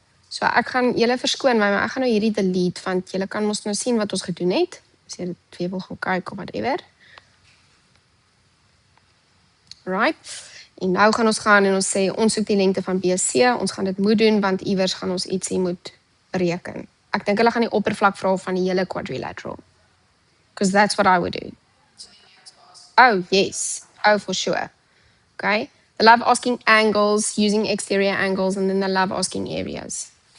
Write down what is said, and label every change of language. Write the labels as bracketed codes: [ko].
[af] So ek gaan julle verskoon my, maar ek gaan nou hierdie delete want julle kan mos nou sien wat ons gedoen het. As jy dit weer wil gaan kyk of whatever. Right. En nou gaan ons gaan en ons sê ons soek die lengte van BC. Ons gaan dit moet doen want iewers gaan ons ietsie moet bereken. Ek dink hulle gaan die oppervlak vra van die hele quadrilateral. [en] Because that's what I would do. Oh, yes. Oh, for sure. Okay. They love asking angles, using exterior angles, and then they love asking areas.